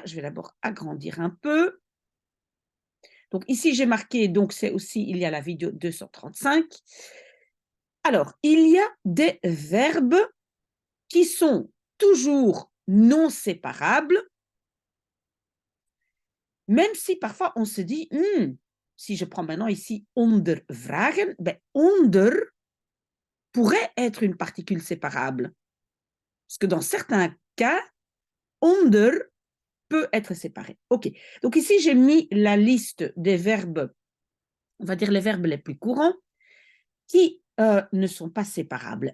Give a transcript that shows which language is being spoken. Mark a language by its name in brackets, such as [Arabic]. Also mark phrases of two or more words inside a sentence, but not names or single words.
[French] Je vais d'abord agrandir un peu. Donc, ici, j'ai marqué, donc, c'est aussi, il y a la vidéo 235. Alors, il y a des verbes qui sont toujours non séparables. Même si parfois on se dit, si je prends maintenant ici ondervragen, ben onder pourrait être une particule séparable. Parce que dans certains cas, onder peut être séparé. OK. Donc ici, j'ai mis la liste des verbes, on va dire les verbes les plus courants, qui ne sont pas séparables.